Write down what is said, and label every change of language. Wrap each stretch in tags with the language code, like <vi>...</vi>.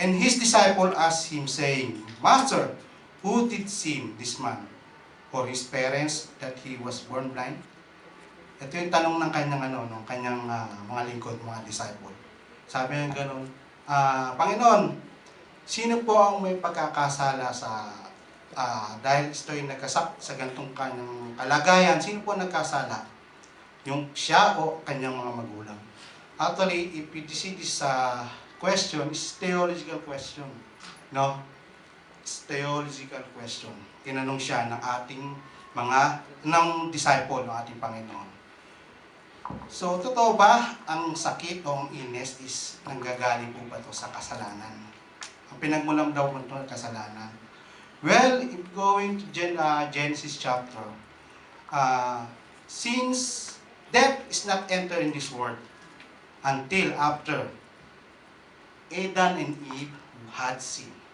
<en>And his disciple asked him, saying, Master, who did sin, this man, or his parents, that he was born blind?</en> <tl>Ito yung tanong ng kanyang, ng kanyang mga lingkod, mga disciple. Sabi niya gano'n, Panginoon, sino po ang may pagkakasala sa dahil ito'y nagkasak sa ganitong kanyang kalagayan, sino po nagkasala? Yung siya o kanyang mga magulang?</tl> <en>Actually, if you see this question, it's theological question. No? It's theological question.</en> <tl>Tinanong siya ng ating ng disciple, ng ating Panginoon. So, totoo ba ang sakit o ang illness is nanggagaling po ba ito sa kasalanan? Ang pinagmulam daw po ito ng kasalanan.</tl> <en>Well, if going to Genesis chapter, since death is not entered in this world until after Adam and Eve had sin.</en>